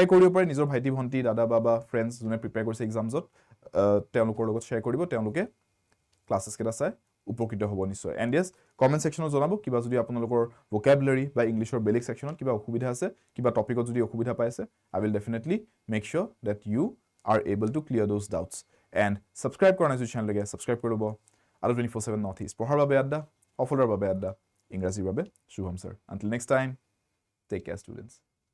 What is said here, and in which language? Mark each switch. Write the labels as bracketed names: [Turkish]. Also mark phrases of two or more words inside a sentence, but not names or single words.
[Assamese] কৰিব পাৰে নিজৰ ভাইটি ভন্টি দাদা বাবা ফ্ৰেন্ডছ যোনে প্ৰিপেয়াৰ কৰিছে এক্সামছত তেওঁলোকৰ লগত শেয়াৰ কৰিব তেওঁলোকে ক্লাसेছ কেটা চাই উপকৃত হ'ব নিশ্চয় এন্ড yes কমেন্ট সেকশনত জনাব কিবা যদি আপোনালোকৰ vocabulary বা ইংলিশৰ বেলেগ সেকশনত কিবা অসুবিধা আছে কিবা টপিকত যদি অসুবিধা পাইছে [English] I will definitely make sure that you are able to clear those doubts and subscribe [Assamese] কৰা নাই যদি চেনেলকে subscribe কৰিব আৰু 24/7 Northeast পঢ়াৰ বাবে আড্ডা সফলৰ বাবে আড্ডা ইংৰাজীৰ বাবে শুভম স্যাৰ [English] until next time take care students